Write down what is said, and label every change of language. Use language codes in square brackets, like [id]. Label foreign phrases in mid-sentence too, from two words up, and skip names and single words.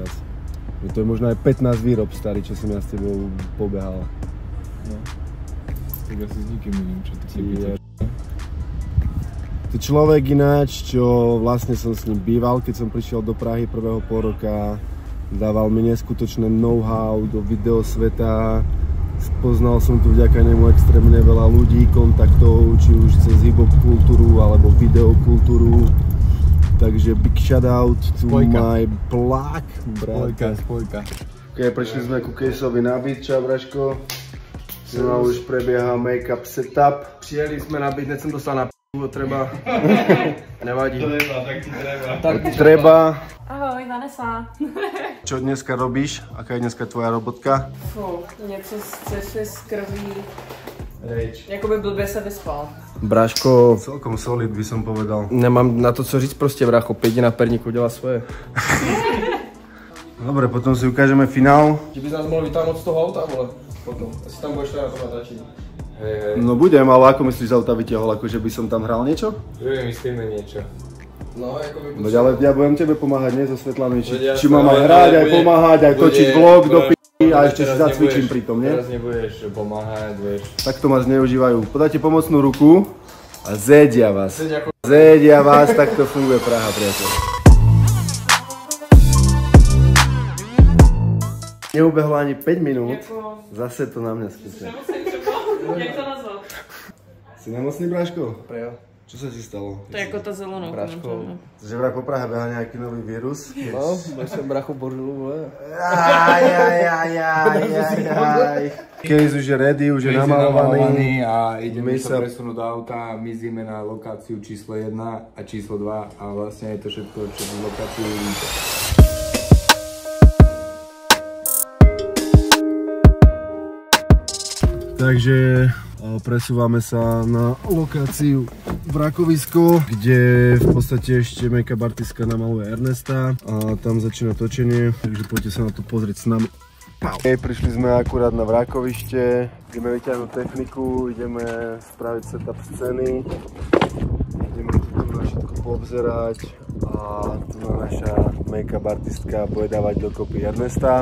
[sk] To je možno aj 15 výrob starý, čo som ja s tebou pobehal. No. Tak asi s nikým neviem, čo ty si pýtaš. To človek ináč, čo vlastne som s ním býval, keď som prišiel do Prahy prvého pol roka. Dával mi neskutočné know-how do videosveta. Spoznal som tu vďaka nemu extrémne veľa ľudí, kontaktov, či už cez hip-hop kultúru alebo videokultúru. [en] Takže big shoutout to my plug, brata. [sk] Spojka. Ok, prišli sme ku Caseovi na beat, čau Braško. Znova už prebieha [en] make-up setup. [cs] Přijeli jsme na beat, hned jsem dostal na p***u, treba. Nevadí. [sk] Tak treba. Ahoj, Vanessa. Čo dneska robíš? Aká je dneska tvoja robotka? [cs] Něco z sci-fi, z krví. Jakoby blbě se vyspal. [sk] Bráško, Celkom solid by som povedal. [cs] nemám na to co říct prostě, brácho, pěti na perníku dělá svoje. [sk] Dobre, potom si ukážeme finál. [cs] Ty bys nás mohl vytáhnout z toho auta, vole, potom. Asi tam budeš teda na to natáčit. [sk] No budem, ale ako myslíš, z auta vytiahol, akože by som tam hral niečo? Vymyslíme niečo. [cs] No, jakoby... [sk] Veď ale ja budem tebe pomáhať, nie so svetlami, Veď či mám aj hrať, aj pomáhať, aj točiť vlog do p***y a ešte si zacvičím pri tom, nie? Teraz nebudeš pomáhať, vieš. Takto ma zneužívajú. Podáte pomocnú ruku A zedia vás. Zedia vás, tak to funguje Praha, priateľ. Neubehlo ani 5 minút, zase to na mňa skúšia. [cs] Jak to nazval? [sk] Si nemocný, Bráško? Prejo. Čo sa ti stalo? [cs] To je jako ta zelenou. [sk] Bráško. Že vraj po Prahe behá nejaký nový vírus? No, [cs] byl jsem brachu Božilu, vole. Ajajajajajaj. [sk] Case už je ready, už je namalovaný. A ideme sa presunúť do auta, mizíme na lokáciu číslo 1 a číslo 2 a vlastne je to všetko, čo v lokáciu vidíte. Takže presúvame sa na lokáciu Vrakovisko, kde v podstate ešte make-up artistka namaluje Ernesta a tam začína točenie, takže poďte sa na to pozrieť s nami. Prišli sme akurát na Vrakovište, ideme vyťahnuť techniku, ideme spraviť setup scény, ideme tu na všetko poobzerať a tu naša make-up artistka bude dávať dokopy Ernesta.